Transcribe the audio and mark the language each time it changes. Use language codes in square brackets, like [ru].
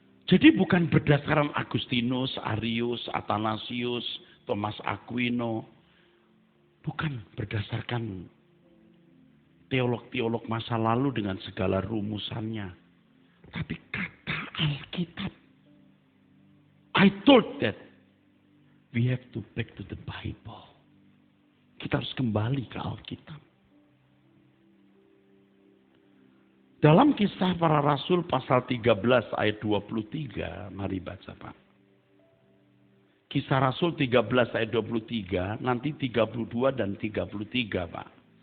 [id] Jadi bukan berdasarkan Agustinus, Arius, Athanasius, Thomas Aquino. Bukan berdasarkan teolog-teolog masa lalu dengan segala rumusannya. Tapi kata Alkitab. [en] I thought that we have to back to the Bible. [id] Kita harus kembali ke Alkitab. Dalam Kisah Para Rasul pasal 13 ayat 23, mari baca Pak. Kisah Rasul 13 ayat 23, nanti 32 dan 33 Pak.